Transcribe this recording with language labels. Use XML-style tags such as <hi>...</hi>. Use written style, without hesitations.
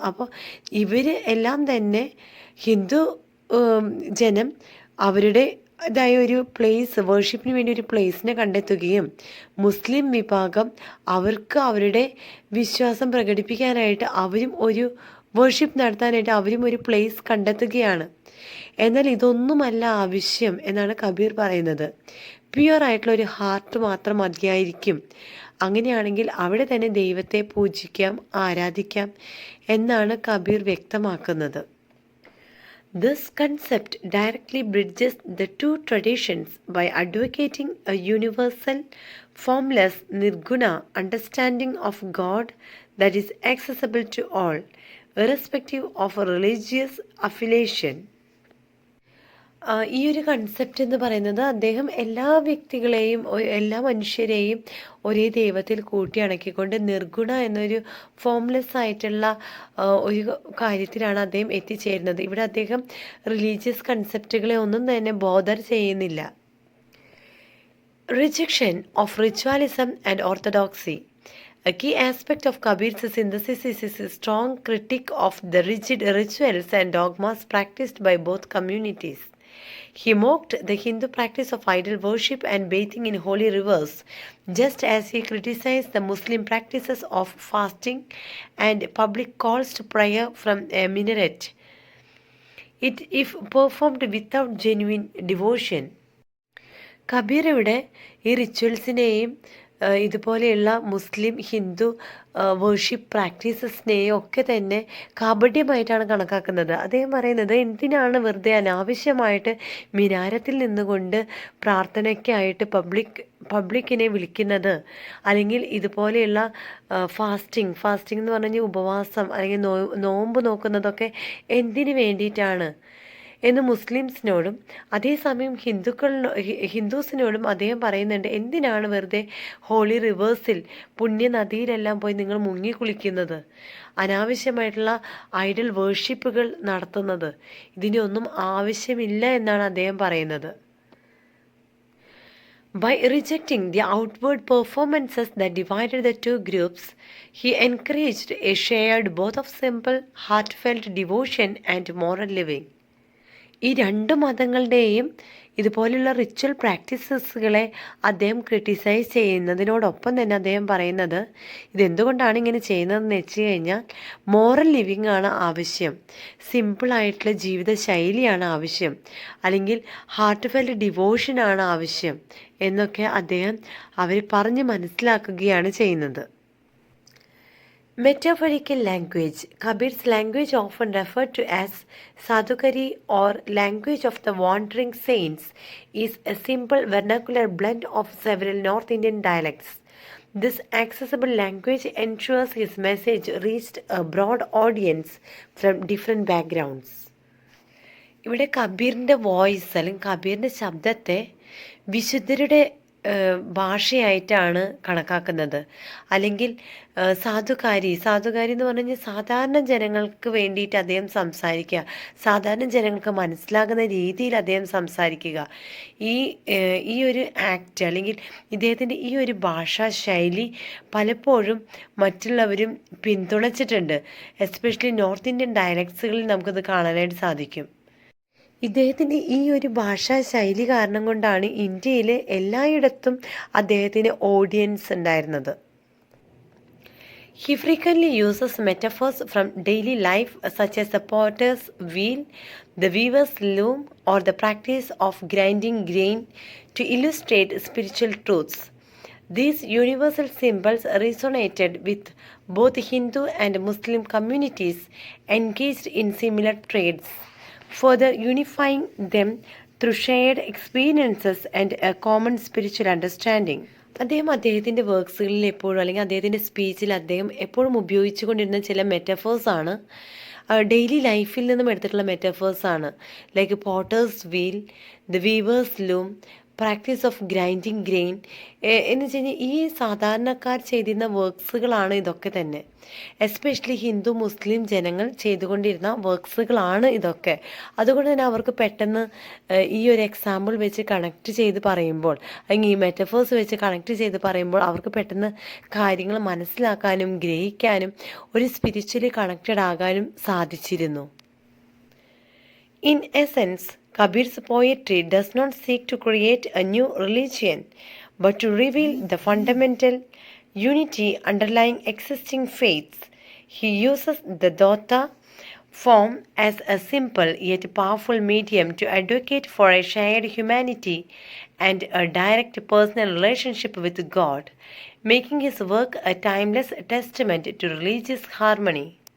<ml>അപ്പോൾ ഇവർ എല്ലാം തന്നെ ഹിന്ദു ജനം അവരുടേതായ ഒരു പ്ലേസ് വേർഷിപ്പിന് വേണ്ടി ഒരു പ്ലേസിനെ കണ്ടെത്തുകയും മുസ്ലിം വിഭാഗം അവർക്ക് അവരുടെ വിശ്വാസം പ്രകടിപ്പിക്കാനായിട്ട് അവരും ഒരു വേർഷിപ്പ് നടത്താനായിട്ട് അവരും ഒരു പ്ലേസ് കണ്ടെത്തുകയാണ്. എന്നാൽ ഇതൊന്നുമല്ല ആവശ്യം എന്നാണ് കബീർ പറയുന്നത്. പ്യുവർ ആയിട്ടുള്ള ഒരു ഹാർട്ട് മാത്രം മതിയായിരിക്കും. അങ്ങനെയാണെങ്കിൽ അവിടെ തന്നെ ദൈവത്തെ പൂജിക്കാം, ആരാധിക്കാം എന്നാണ് കബീർ വ്യക്തമാക്കുന്നത്.</ml> <en>This concept directly bridges the two traditions by advocating a universal, formless, nirguna understanding of God that is accessible to all, irrespective of a religious affiliation.</en> <ml>ഈ ഒരു കൺസെപ്റ്റ് എന്ന് പറയുന്നത് അദ്ദേഹം എല്ലാ വ്യക്തികളെയും എല്ലാ മനുഷ്യരെയും ഒരേ ദൈവത്തിൽ കൂട്ടിയണക്കിക്കൊണ്ട് നിർഗുണ എന്നൊരു ഫോംലെസ് ആയിട്ടുള്ള ഒരു കാര്യത്തിലാണ് അദ്ദേഹം എത്തിച്ചേരുന്നത്. ഇവിടെ അദ്ദേഹം റിലീജിയസ് കൺസെപ്റ്റുകളെ ഒന്നും തന്നെ ബോധർ ചെയ്യുന്നില്ല.</ml> <en>Rejection of ritualism and orthodoxy. A key aspect of Kabir's synthesis is his strong critique of the rigid rituals and dogmas practiced by both communities. He mocked the Hindu practice of idol worship and bathing in holy rivers, just as he criticized the Muslim practices of fasting and public calls to prayer from a minaret, if performed without genuine devotion.</en> <ml>Kabir ഇവിടെ ഈ റിച്വൽസിനെയും ഇതുപോലെയുള്ള മുസ്ലിം Hindu worship പ്രാക്ടീസസിനെയും ഒക്കെ തന്നെ കാപട്യമായിട്ടാണ് കണക്കാക്കുന്നത്. അദ്ദേഹം പറയുന്നത് എന്തിനാണ് വെറുതെ അനാവശ്യമായിട്ട് മിനാരത്തിൽ നിന്നുകൊണ്ട് പ്രാർത്ഥനയ്ക്കായിട്ട് പബ്ലിക്കിനെ വിളിക്കുന്നത്, അല്ലെങ്കിൽ ഇതുപോലെയുള്ള ഫാസ്റ്റിംഗ് എന്ന് പറഞ്ഞു കഴിഞ്ഞാൽ ഉപവാസം അല്ലെങ്കിൽ നോമ്പ് നോക്കുന്നതൊക്കെ എന്തിനു വേണ്ടിയിട്ടാണ് എന്ന് മുസ്ലിംസിനോടും അതേസമയം ഹിന്ദുസിനോടും അദ്ദേഹം പറയുന്നുണ്ട്, എന്തിനാണ് വെറുതെ ഹോളി റിവേഴ്സിൽ പുണ്യനദിയിലെല്ലാം പോയി നിങ്ങൾ മുങ്ങിക്കുളിക്കുന്നത്, അനാവശ്യമായിട്ടുള്ള ഐഡൽ വേർഷിപ്പുകൾ നടത്തുന്നത്, ഇതിനൊന്നും ആവശ്യമില്ല എന്നാണ് അദ്ദേഹം പറയുന്നത്.</ml> <en>By rejecting the outward performances that divided the two groups, he encouraged a shared both of simple, heartfelt devotion and moral living.</en> <ml>ഈ രണ്ട് മതങ്ങളുടെയും ഇതുപോലുള്ള റിച്വൽ പ്രാക്ടീസസുകളെ അദ്ദേഹം ക്രിട്ടിസൈസ് ചെയ്യുന്നതിനോടൊപ്പം തന്നെ അദ്ദേഹം പറയുന്നത്, ഇതെന്തുകൊണ്ടാണ് ഇങ്ങനെ ചെയ്യുന്നതെന്ന് വെച്ച് കഴിഞ്ഞാൽ മോറൽ ലിവിങ് ആണ് ആവശ്യം, സിമ്പിളായിട്ടുള്ള ജീവിത ശൈലിയാണ് ആവശ്യം, അല്ലെങ്കിൽ ഹാർട്ട് ഫെൽറ്റ് ഡിവോഷനാണ് ആവശ്യം എന്നൊക്കെ അദ്ദേഹം അവർ പറഞ്ഞ് മനസ്സിലാക്കുകയാണ് ചെയ്യുന്നത്.</ml> <en>Metaphorical language. Kabir's language, often referred to as Sadhukari or language of the wandering saints, is a simple vernacular blend of several North Indian dialects. This accessible language ensures his message reached a broad audience from different backgrounds.</en> <ml>ഇവിടെ കബീറിൻ്റെ voice അല്ലെങ്കിൽ കബീറിൻ്റെ ശബ്ദത്തെ വിശുദ്ധരുടെ ഭാഷയായിട്ടാണ് കണക്കാക്കുന്നത്. അല്ലെങ്കിൽ സാധുകാരി എന്ന് പറഞ്ഞു കഴിഞ്ഞാൽ സാധാരണ ജനങ്ങൾക്ക് വേണ്ടിയിട്ട് അദ്ദേഹം സംസാരിക്കുക, സാധാരണ ജനങ്ങൾക്ക് മനസ്സിലാകുന്ന രീതിയിൽ അദ്ദേഹം സംസാരിക്കുക. ഈ ഒരു ആക്ട് അല്ലെങ്കിൽ ഇദ്ദേഹത്തിൻ്റെ ഈ ഒരു ഭാഷാ ശൈലി പലപ്പോഴും മറ്റുള്ളവരും പിന്തുണച്ചിട്ടുണ്ട്. എസ്പെഷ്യലി നോർത്ത് ഇന്ത്യൻ ഡയലക്ട്സുകളിൽ നമുക്കത് കാണാനായിട്ട് സാധിക്കും. ഇദ്ദേഹത്തിൻ്റെ ഈ ഒരു ഭാഷാ ശൈലി കാരണം കൊണ്ടാണ് ഇന്ത്യയിൽ എല്ലായിടത്തും അദ്ദേഹത്തിന് ഓഡിയൻസ് ഉണ്ടായിരുന്നത്.</ml> <en>He frequently uses metaphors from daily life such as the potter's wheel, the weaver's loom, or the practice of grinding grain to illustrate spiritual truths. These universal symbols resonated with both Hindu and Muslim communities engaged in similar trades, further unifying them through shared experiences and a common spiritual understanding.</en> <ml>അദ്ദേഹത്തിൻ്റെ വർക്ക്സുകളിൽ എപ്പോഴും അല്ലെങ്കിൽ അദ്ദേഹത്തിൻ്റെ സ്പീച്ചിൽ അദ്ദേഹം എപ്പോഴും ഉപയോഗിച്ചു കൊണ്ടിരുന്ന ചില മെറ്റഫേഴ്സാണ്, daily ലൈഫിൽ നിന്നും എടുത്തിട്ടുള്ള മെറ്റഫേഴ്സാണ്.</ml> <en>like potter's wheel, the weaver's loom, practice of grinding grain</en> <ml>എന്ന് വെച്ച് കഴിഞ്ഞാൽ ഈ സാധാരണക്കാർ ചെയ്തിരുന്ന വർക്ക്സുകളാണ് ഇതൊക്കെ തന്നെ. എസ്പെഷ്യലി ഹിന്ദു മുസ്ലിം ജനങ്ങൾ ചെയ്തുകൊണ്ടിരുന്ന വർക്ക്സുകളാണ് ഇതൊക്കെ. അതുകൊണ്ട് തന്നെ അവർക്ക് പെട്ടെന്ന് ഈ ഒരു എക്സാമ്പിൾ വെച്ച് കണക്ട് ചെയ്ത് പറയുമ്പോൾ അല്ലെങ്കിൽ ഈ മെറ്റഫേഴ്സ് വെച്ച് കണക്ട് ചെയ്ത് പറയുമ്പോൾ അവർക്ക് പെട്ടെന്ന് കാര്യങ്ങൾ മനസ്സിലാക്കാനും ഗ്രഹിക്കാനും ഒരു</ml> <en>spiritually connected</en> <ml>ആകാനും സാധിച്ചിരുന്നു.</ml> <en>In essence, Kabir's poetry does not seek to create a new religion, but to reveal the fundamental unity underlying existing faiths. He uses the Dota form as a simple yet powerful medium to advocate for a shared humanity and a direct personal relationship with God, making his work a timeless testament to religious harmony.</en>